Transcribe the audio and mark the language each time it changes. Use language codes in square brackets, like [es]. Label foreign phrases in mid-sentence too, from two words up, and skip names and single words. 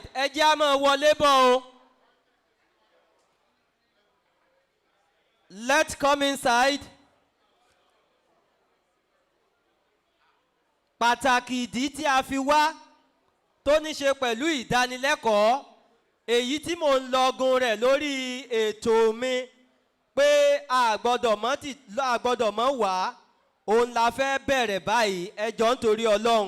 [yo] Ẹ jẹ́ á máa wọlé bọ̀ o. [en] Let's come inside. [yo] Pàtàkì ìdí tí a fi wá tó ní ṣe pẹ̀lú ìdánilẹ́kọ̀ọ́ èyí tí mò ń lọgun rẹ̀ lórí ètò mi pé a gbọ́dọ̀ mọ́ wá òun la fẹ́ bẹ̀rẹ̀ báyìí ẹ jọ̀ọ́ nítorí Ọlọ́run.